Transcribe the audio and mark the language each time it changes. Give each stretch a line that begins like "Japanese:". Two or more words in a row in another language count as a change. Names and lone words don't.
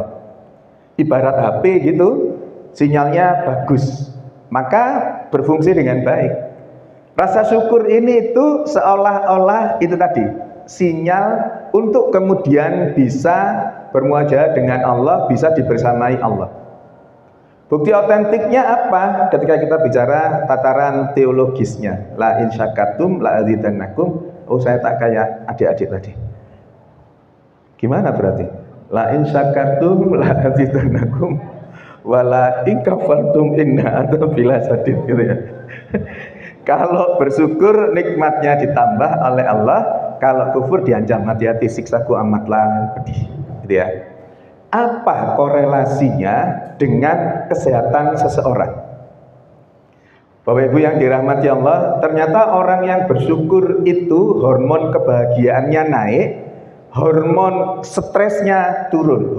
Indonesian: Ibarat HP gitu, sinyalnya bagus, maka berfungsi dengan baik. Rasa syukur ini itu seolah-olah itu tadi sinyal untuk kemudian bisa bermuajahah dengan Allah, bisa dibersamai Allah. Bukti otentiknya apa? Ketika kita bicara tataran teologisnya,
Arabic: لئن شكرتم لأزيدنكم.
Indonesian: Oh, saya tak kayak adik-adik tadi. Gimana berarti?
Arabic: لئن شكرتم لأزيدنكم ولئن كفرتم إن عذابي لشديد,
Indonesian: gitu ya. Kalau bersyukur nikmatnya ditambah oleh Allah, kalau kufur diancam hati-hati siksaku amatlah pedih, gitu ya. Apa korelasinya dengan kesehatan seseorang? Bapak Ibu yang dirahmati Allah, ternyata orang yang bersyukur itu hormon kebahagiaannya naik, hormon stresnya turun.